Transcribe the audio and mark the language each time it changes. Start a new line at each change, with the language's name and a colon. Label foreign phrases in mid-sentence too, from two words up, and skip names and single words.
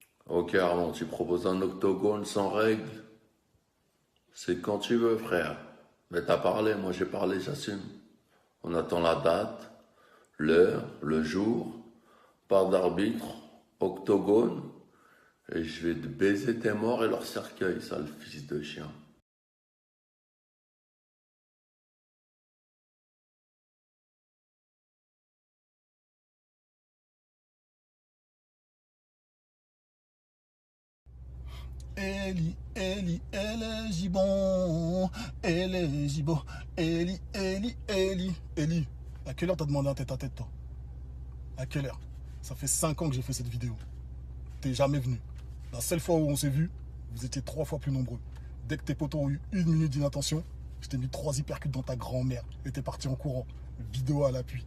French: Ok Armand, tu proposes un octogone sans règles? C'est quand tu veux frère. Mais t'as parlé, moi j'ai parlé, j'assume. On attend la date, l'heure, le jour, part d'arbitre, octogone, et je vais te baiser tes morts et leur cercueil, sale fils de chien. Eli, Eli, Eli, Gibon, Eli, Gibon, Eli, Eli, Eli, Eli. À quelle heure t'as demandé un tête-à-tête, toi? À quelle heure? Ça fait 5 ans que j'ai fait cette vidéo. T'es jamais venu. La seule fois où on s'est vu, vous étiez 3 fois plus nombreux. Dès que tes potos ont eu 1 minute d'inattention, je t'ai mis 3 hypercutes dans ta grand-mère et t'es parti en courant. Vidéo à l'appui.